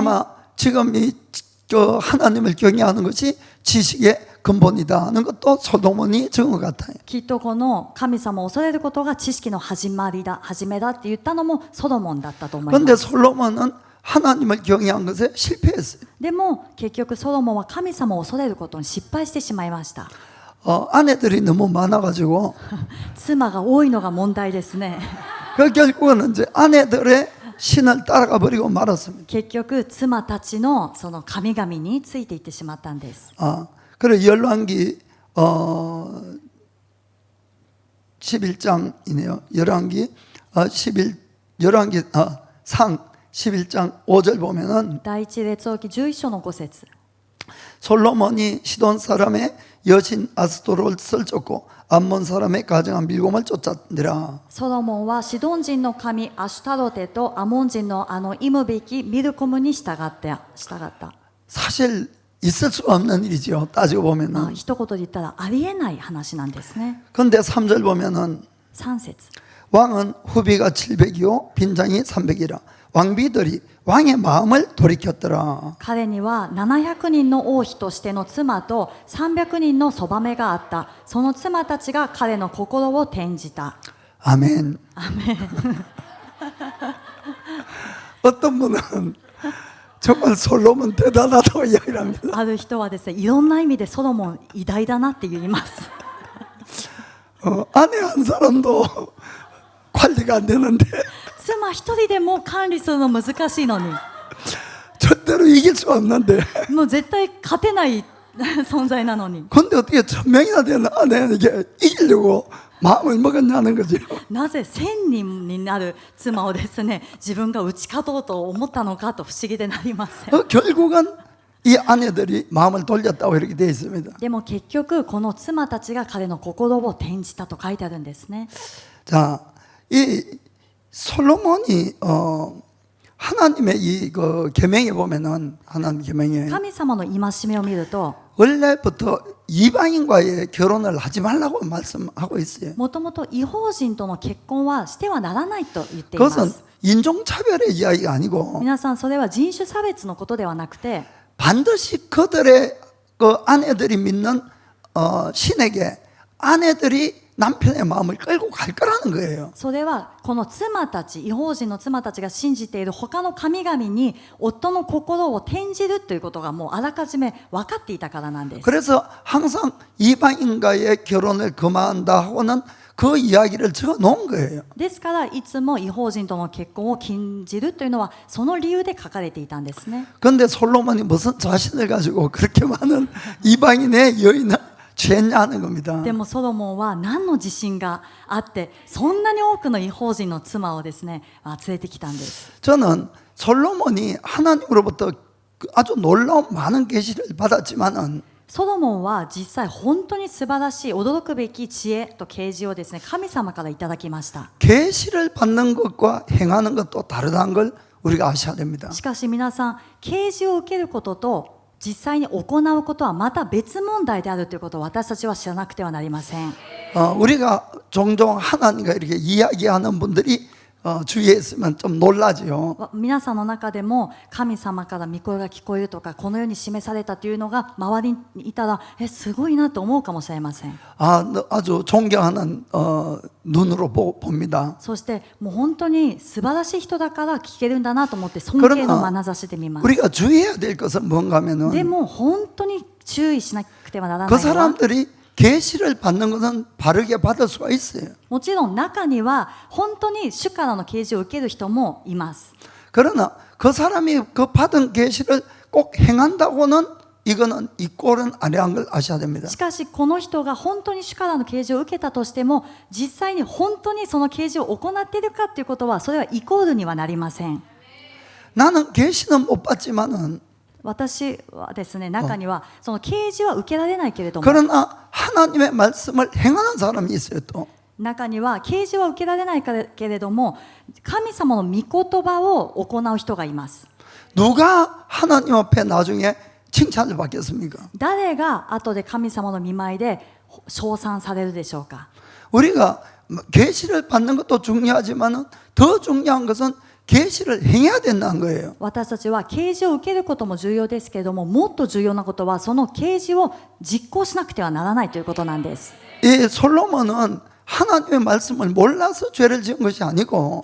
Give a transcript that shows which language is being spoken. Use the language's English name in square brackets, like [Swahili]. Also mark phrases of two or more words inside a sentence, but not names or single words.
[Korean] 아마 지금 하나님을 경외하는 것이 지식의 근본이다 하는 것도 솔로몬이 적은 것 같아요. [Japanese] きっとこの神様を恐れることが知識の始めだって言ったのもソロモンだったと思いま [Korean] 그런데 [Japanese] す。 [Korean] 솔로몬은 하나님을 경외한 것에 실패했어요. [Japanese] でも結局ソロモンは神様を恐れることに失敗してしまいました。 [Korean] 아내들이 너무 많아가지고 [Japanese] 妻が多いのが問題ですね。 [Korean] 그 결국은 이제 아내들의 신을 따라가 버리고 말았습니다. [Japanese] 結局妻たちのその神々についていってしまったんです。 [Korean] 그래 열왕기 11장이네요. 열왕기 상 11장 5절 보면은 [Japanese] 第一列王記11章の5節 [Korean] 솔로몬이 시돈 사람의 여신 아스토롯을 쫓고 암몬 사람의 가정한 밀곰을 쫓았느라. [Japanese] ソロモンはシドン人の神アシュタロテとアモン人の忌むべきミルコムに従った。 [Korean] 사실 있을 수 없는 일이죠. 따지고 보면은. [Japanese] 一言で言ったらありえない話なんですね。 [Korean] 그런데 3절 보면은 [Japanese] 3節 [Korean] 왕은 후비가 700이요 빈장이 300이라. 왕비들이 왕의 마음을 돌이켰더라. [Japanese] 彼には700人の王妃としての妻と300人のそばめがあった。その妻たちが彼の心を転じた。 [Korean] 아멘. 어떤 분은 정말 솔로몬 대단하다고 이야기를 합니다. [Japanese] ある人はですね、いろんな意味でソロモン偉大だなって言います。 [Korean] 아내 한 사람도 관리가 안 되는데 [Japanese] 妻一人でも管理するの難しいのに [Korean] 절대로 이길 수 없는데 [Japanese] もう絶対勝てない存在なのに [Korean] 근데 어떻게 1000명이나 되는 아내에게 이기려고 마음을 먹었냐는 거죠. [Japanese] なぜ1000人になる妻をですね自分が打ち勝とうと思ったのかと不思議でなりません [Korean] 결국은 이 아내들이 마음을 돌렸다고 이렇게 되어 있습니다. [Japanese] でも結局この妻たちが彼の心を転じたと書いてあるんですね [Korean] 자, 이 솔로몬이 하나님의 이 그 계명에 보면은 하나님 계명에 [Japanese] 神様の戒めを見ると [Korean] 원래부터 이방인과의 결혼을 하지 말라고 말씀하고 있어요. [Japanese] もともと違法人との結婚はしてはならないと言っていま [Korean] 그것은 [Japanese] す [Korean] 인종차별의 이야기가 아니고 [Japanese] 皆さんそれは人種差別のことではなくて [Korean] 반드시 그들의 그 아내들이 믿는 신에게 아내들이 남편의 마음을 끌고 갈 거라는 거예요. [Japanese] それはこの妻たち違法人の妻たちが信じている他の神々に夫の心を転じるということがもうあらかじめ分かっていたからなんです [Korean] 그래서 항상 이방인과의 결혼을 금한다 하고는 그 이야기를 적어 놓은 거예요. [Japanese] ですからいつも違法人との結婚を禁じるというのはその理由で書かれていたんですね [Korean] 그런데 솔로몬이 무슨 자신을 가지고 그렇게 많은 이방인의 여인을 취했냐는 겁니다. [Japanese] でもソロモンは何の自信があってそんなに多くの違法人の妻をですね連れてきたんです [Korean] 저는 솔로몬이 하나님으로부터 아주 놀라운 많은 계시를 받았지만은 [Japanese] ソロモンは実際本当に素晴らしい驚くべき知恵と啓示をですね神様からいただきました [Korean] 계시를 받는 것과 행하는 것도 다르다는 걸 우리가 아셔야 됩니다. [Japanese] しかし皆さん啓示を受けることと実際に行うことはまた別問題であるということを私たちは知らなくてはなりません [Korean] 우리가 종종 하나님과 이렇게 이야기하는 분들이 주위에 있으면 좀 놀라지요. [Japanese] 皆さんの中でも神様から御声が聞こえるとかこのように示されたというのが周りにいたらすごいなと思うかもしれません [Korean] 아주 존경하는 눈으로 봅니다. [Japanese] そしてもう本当に素晴らしい人だから聞けるんだなと思って尊敬の眼差しで見ます [Korean] 우리가 주의해야 될 것은 뭔가 하면은 [Japanese] でも本当に注意しなくてはならな [Korean] 그 [Japanese] いのは [Korean] 사람들이 계시를 받는 것은 바르게 받을 수가 있어요. [Japanese] もちろん中には本当に主からの啓示を受ける人もいます [Korean] 그러나 그 사람이 그 받은 계시를 꼭 행한다고는 이거는 이 꼴은 아니란 걸 아셔야 됩니다. [Japanese] しかしこの人が本当に主からの啓示を受けたとしても実際に本当にその啓示を行っているかということはそれはイコールにはなりません [Korean] 나는 계시는 못 받지만은 [Japanese] 私はですね中にはその啓示は受けられないけれども [Korean] 그러나 하나님의 말씀을 행하는 사람이 있어요. 또 [Japanese] 中には啓示は受けられないけれども神様の御言葉を行う人がいます [Korean] 누가 하나님 앞에 나중에 칭찬을 받겠습니까? [Japanese] 誰が後で神様の御前で称賛されるでしょうか [Korean] 우리가 계시를 받는 것도 중요하지만은 더 중요한 것은 계시를 행해야 된다는 거예요. [Japanese] 私たちは啓示を受けることも重要ですけれどももっと重要なことはその啓示を実行しなくてはならないということなんです [Korean] 이 솔로몬은 하나님의 말씀을 몰라서 죄를 지은 것이 아니고